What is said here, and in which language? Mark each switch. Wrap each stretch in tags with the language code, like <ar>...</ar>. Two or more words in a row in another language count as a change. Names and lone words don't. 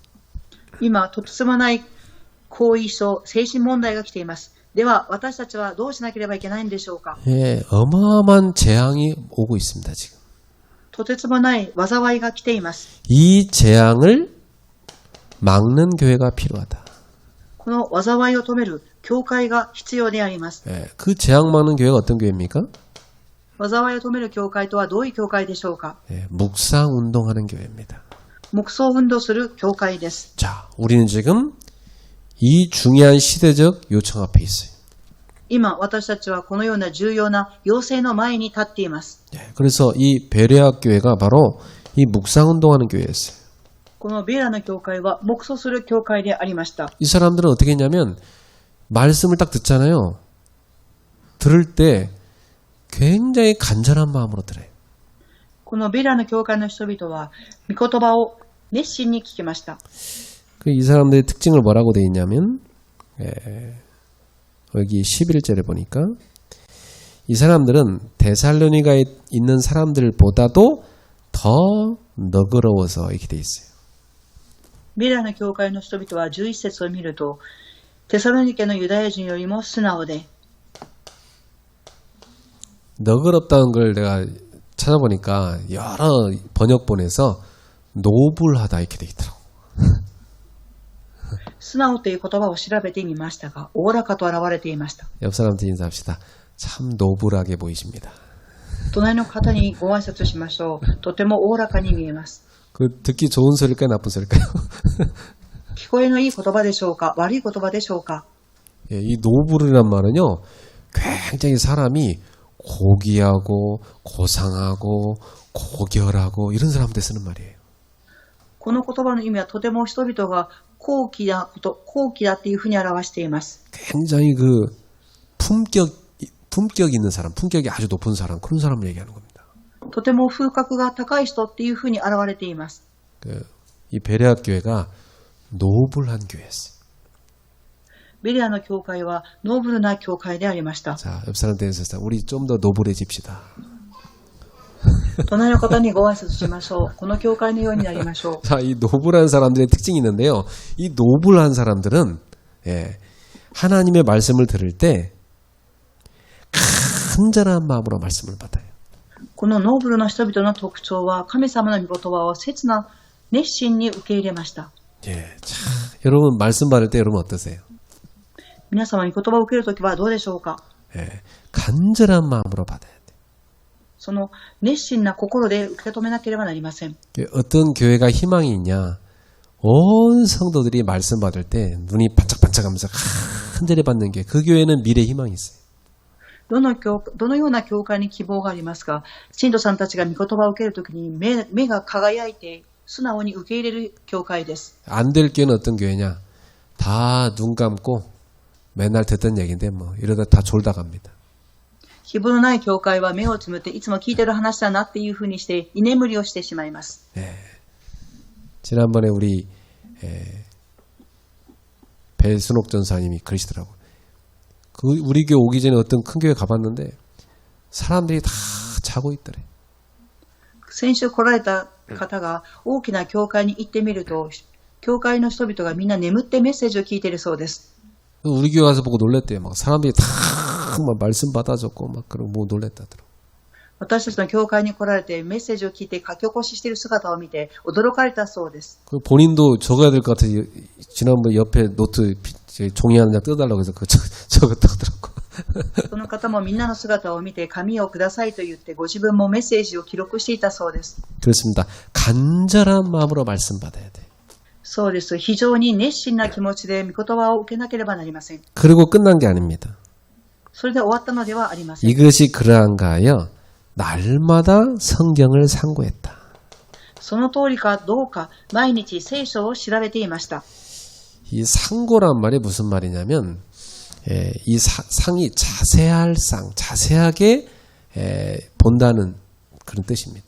<ja>今とてつもない後遺症、精神問題が来ています。では私たちはどうしなければいけないんでしょうか。</ja> <ko>예, 어마어마한 재앙이 오고 있습니다, 지금.</ko> <ja>とてつもない災いが来ています。</ja> <ko>이 재앙을 막는 교회가 필요하다.</ko> <ja>この災いを止める教会が必要であります。</ja> <ko>예, 그 재앙 막는 교회가 어떤 교회입니까?</ko> <ja>災いを止める教会とはどういう教会でしょうか。</ja> <ko>예, 묵상 운동하는 교회입니다.</ko> <ja>黙想運動する教会です。</ja> <ko>자, 우리는 지금 이 중요한 시대적 요청 앞에 있어요.</ko> <ja>今私たちはこのような重要な要請の前に立っています。</ja> <ko>예, 그래서 이 베레아 교회가 바로 이 묵상 운동하는 교회였어요.</ko> <ja>このベーラの教会は黙想する教会でありました。</ja> <ko>이 사람들은 어떻게 했냐면 말씀을 딱 듣잖아요. 들을 때 굉장히 간절한 마음으로 들어요.</ko> <ja>このベーラの教会の人々は御言葉を熱心に聞きました。</ja> <ko>이 사람들의 특징을 뭐라고 되어 있냐면 여기 11절에 보니까 이 사람들은 데살로니가에 있는 사람들보다도 더 너그러워서 이렇게 되어 있어요.</ko> <ja>ベーラの教会の人々は11節を見るとテサロニケのユダヤ人よりも素直で</ja> <ko>너그럽다는 걸 내가 찾아보니까 여러 번역본에서 노블하다 이렇게 되어 있더라고.</ko> <ja>素直という言葉を調べてみましたが、おおらかと現れていました。</ja> <ko>옆 사람한테 인사합시다. 참 노블하게 보이십니다.</ko> <ja>隣の方にご挨拶しましょう。とてもおおらかに見えます。</ja> <ko>그 듣기 좋은 소리일까요, 나쁜 소리일까요?</ko> <ja>聞こえのいい言葉でしょうか、悪い言葉でしょうか。</ja> <ko>예, 이 노블이란 말은요, 굉장히 사람이 고귀하고 고상하고 고결하고 이런 사람한테 쓰는 말이에요.</ko> <ja>この言葉の意味はとても人々が高貴だっていうふうに表しています。</ja> <ko>굉장히 그 품격 있는 사람, 품격이 아주 높은 사람, 그런 사람을 얘기하는 겁니다.</ko> <ja>とても風格が高い人っていうふうに現れています。</ja> <ko>이 베레아 교회가 노블한 교회였어요.</ko> <ja>ベレアの教会はノーブルな教会でありました。</ja> <ko>자, 옆 사람한테 인사합시다. 우리 좀 더 노블해집시다.</ko> <ja>隣の方にご挨拶しましょう。この教会のようになりましょう。</ja> <ko>자, 이 노블한 사람들의 특징이 있는데요. 이 노블한 사람들은 하나님의 말씀을 들을 때 간절한 마음으로 말씀을 받아요.</ko> <ja>このノーブルな人々の特徴は神様の御言葉を切な熱心に受け入れました。</ja> <ko>예, 자, 여러분 말씀 받을 때 여러분 어떠세요?</ko> <ja>皆様に言葉を受けるときはどうでしょうか。</ja> <ko>간절한 마음으로 받아야 돼.</ko> <ja>その熱心な心で受け止めなければなりません。</ja> <ko>어떤 교회가 희망이 있냐? 온 성도들이 말씀 받을 때 눈이 반짝반짝하면서 간절히 받는 게 그 교회는 미래 희망이 있어요.</ko> <ja>どのような教会に希望がありますか。信徒さんたちが御言葉を受けるときに目が輝いて素直に受け入れる教会です。</ja> <ko>안 될 교회는 어떤 교회냐? 다 눈 감고 맨날 듣던 얘기인데 뭐 이러다 다 졸다 갑니다.</ko> <ja>希望のない教会は目をつむっていつも聞いてる話だなっていうふうにして居眠りをしてしまいます。</ja> <ko>지난번에 우리 배순옥 전사님이 그러시더라고요. 우리 교회 오기 전에 어떤 큰 교회 가봤는데 사람들이 다 자고 있더래.</ko> <ja>先週来られた方が大きな教会に行ってみると教会の人々がみんな眠ってメッセージを聞いているそうです。</ja> <ko>우리 교회 가서 보고 놀랬대요. 막 사람들이 다 막 말씀 받아줬고 막 그러고 뭐 놀랬다더라고.</ko> <ja>私たちの教会に来られてメッセージを聞いて書き起こししている姿を見て驚かれたそうです。</ja> <ko>본인도 적어야 될 것 같아서 지난번 옆에 노트 종이 한 장 뜯어달라고 해서 그거 적었다고 하더라고.</ko> <ja>その方もみんなの姿を見て紙をくださいと言ってご自分もメッセージを記録していたそうです。</ja> <ko>그렇습니다. 간절한 마음으로 말씀 받아야 돼.</ko> <ja>そうです。非常に熱心な気持ちで御言葉を受けなければなりません。</ja> <ko>그리고 끝난 게 아닙니다.</ko> <ja>それで終わったのではありません。</ja> <ko>이것이 그러한가 하여 날마다 성경을 상고했다.</ko> <ja>その通りかどうか毎日聖書を調べていました。</ja> <ko>이 상고란 말이 무슨 말이냐면 이 상이 자세하게 본다는 그런 뜻입니다.</ko>